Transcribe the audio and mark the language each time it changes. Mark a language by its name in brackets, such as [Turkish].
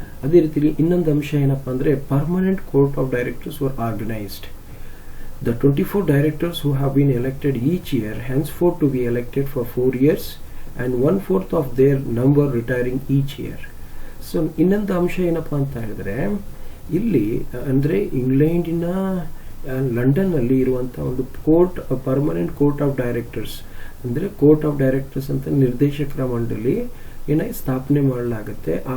[Kannada] ಅದೇ ರೀತಿಯಲ್ಲಿ ಇನ್ನೊಂದು ಅಂಶ ಏನಪ್ಪಾ ಅಂದ್ರೆ [English] Permanent court of directors were organised. The 24 directors who have been elected each year henceforth to be elected for 4 years and 1/4 of their number retiring each year. [Kannada] So ಇನ್ನೊಂದು ಅಂಶ ಏನಪ್ಪಾ ಅಂತ ಹೇಳಿದ್ರೆ ಇಲ್ಲಿ ಅಂದ್ರೆ ಇಂಗ್ಲೆಂಡಿನ ಲಂಡನ್ ಅಲ್ಲಿ ಇರುವಂತಹ ಒಂದು court permanent court of directors ಅಂದ್ರೆ ಕೋರ್ಟ್ ಆಫ್ ಡೈರೆಕ್ಟರ್ಸ್ ಅಂತ ನಿರ್ದೇಶಕರ ಮಂಡಳಿ ಏನಾಗಿ ಸ್ಥಾಪನೆ ಮಾಡಲಾಗುತ್ತೆ.